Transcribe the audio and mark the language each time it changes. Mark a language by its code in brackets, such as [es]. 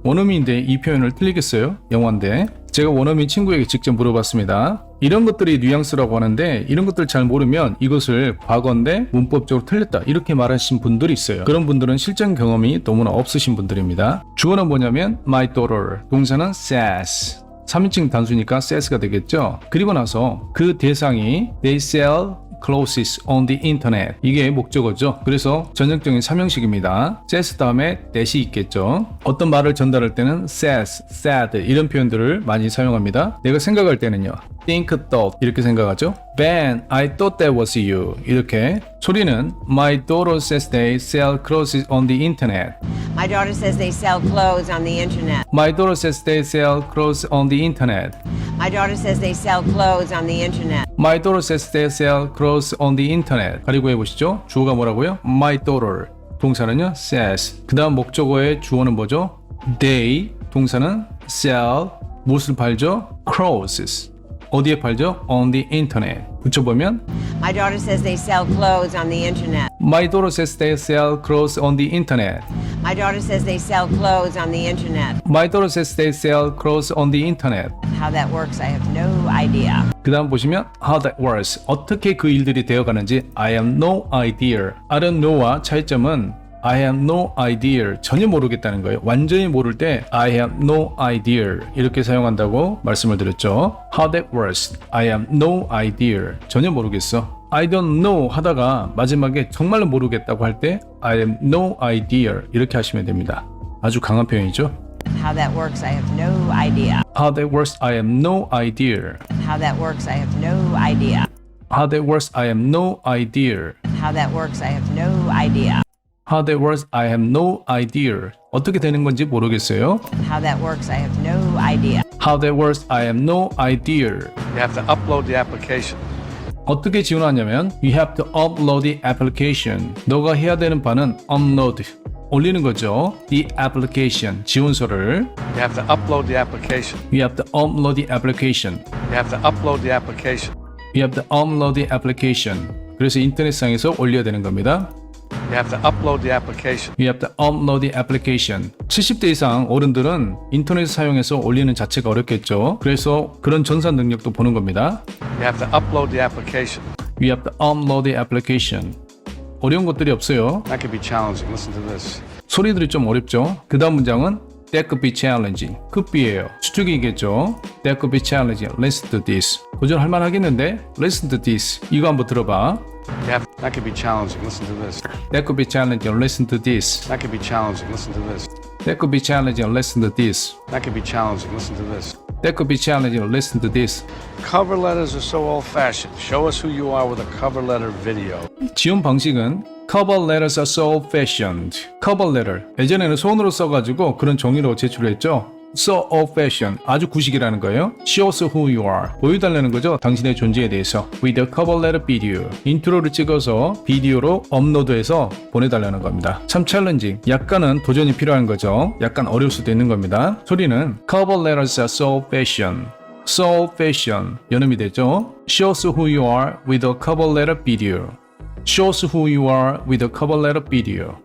[ko] 원어민인데 이 표현을 틀리겠어요? 영어인데. 제가 원어민 친구에게 직접 물어봤습니다. 이런 것들이 뉘앙스라고 하는데 이런 것들 잘 모르면 이것을 과거인데 문법적으로 틀렸다 이렇게 말하신 분들이 있어요. 그런 분들은 실전 경험이 너무나 없으신 분들입니다. 주어는 뭐냐면 [en] my daughter, [ko] 동사는 says 3인칭 단수니까 says가 되겠죠. 그리고 나서 그 대상이 [en] they sell clothes on the internet [ko] 이게 목적어죠. 그래서 전형적인 3형식입니다. says 다음에 that이 있겠죠. 어떤 말을 전달할 때는 says, said 이런 표현들을 많이 사용합니다. 내가 생각할 때는요. [en] think, thought [ko] 이렇게 생각하죠. [en] Ben, I thought that was you [ko] 이렇게 소리는 [en] My daughter says they sell clothes on the internet. My daughter says they sell clothes on the internet. My daughter says they sell clothes on the internet. My daughter says they sell clothes on the internet. My daughter says they sell clothes on the internet. [ko] 가리고 해보시죠. 주어가 뭐라고요? [en] My daughter. [ko] 동사는요? says. 그 다음 목적어의 주어는 뭐죠? They. 동사는 sell. 무엇을 팔죠? clothes. 어디에 팔죠? [en] On the internet. [ko] 붙여보면 [en] My daughter says they sell clothes on the internet. My daughter says they sell clothes on the internet. My daughter says they sell clothes on the internet. My daughter says they sell clothes on the internet. How that works, I have no idea. [ko] 그 다음 보시면 [en] how that works. [ko] 어떻게 그 일들이 되어가는지 [en] I have no idea. I don't know [ko] 와 차이점은 [en] I have no idea. [ko] 전혀 모르겠다는 거예요. 완전히 모를 때 [en] I have no idea [ko] 이렇게 사용한다고 말씀을 드렸죠. [en] How that works. I have no idea. [ko] 전혀 모르겠어. [en] I don't know [ko] 하다가 마지막에 정말로 모르겠다고 할 때 [en] I have no idea [ko] 이렇게 하시면 됩니다. 아주 강한 표현이죠. [en] How that works, I have no idea. How that works. I have no idea. How that works, I have no idea. How that works. I have no idea. How that works, I have no idea. How that works, I have no idea. [ko] 어떻게 되는 건지 모르겠어요. [en] How that works, I have no idea. How that works, I have no idea. You have to upload the application. [ko] 어떻게 지원하냐면 [en] You have to upload the application. [ko] 너가 해야 되는 바는 upload, 올리는 거죠. [en] The application, [ko] 지원서를. [en] You have to upload the application. You have to upload the application. You have to upload the application. You have to upload the application. [ko] 그래서 인터넷상에서 올려야 되는 겁니다. [en] You have to upload the application. You have to upload the application. [ko] 70대 이상 어른들은 인터넷 사용해서 올리는 자체가 어렵겠죠. 그래서 그런 전산 능력도 보는 겁니다. [en] You have to upload the application. You have to upload the application. [ko] 어려운 것들이 없어요. [en] That could be challenging. Listen to this. [ko] 소리들이 좀 어렵죠. 그 다음 문장은 [en] That could be challenging. [ko] could be예요. 추측이겠죠. [en] That could be challenging. Listen to this. [ko] 도전할 만하겠는데? [en] Listen to this. [ko] 이거 한번 들어봐. [en] That could be challenging. Listen to this. That could be challenging. Listen to this. That could be challenging. Listen to this. That could be challenging. Listen to this. That could be challenging. Listen to this. That could be challenging. Listen to this. Cover letters are so old-fashioned. Show us who you are with a cover letter video. [ko] 지원 방식은 [en] Cover letters are so old-fashioned. Cover letter. [ko] 예전에는 손으로 써가지고 그런 종이로 제출했죠. [en] So old-fashioned. [ko] 아주 구식이라는 거예요. [en] Show us who you are. [ko] 보여달라는 거죠. 당신의 존재에 대해서. [en] With a cover letter video. [ko] 인트로를 찍어서 비디오로 업로드해서 보내달라는 겁니다. 참 챌린징. 약간은 도전이 필요한 거죠. 약간 어려울 수도 있는 겁니다. 소리는 [en] Cover letters are so old-fashioned. So old-fashioned. [ko] 연음이 되죠. [en] Show us who you are with a cover letter video. Show us who you are with a cover letter video.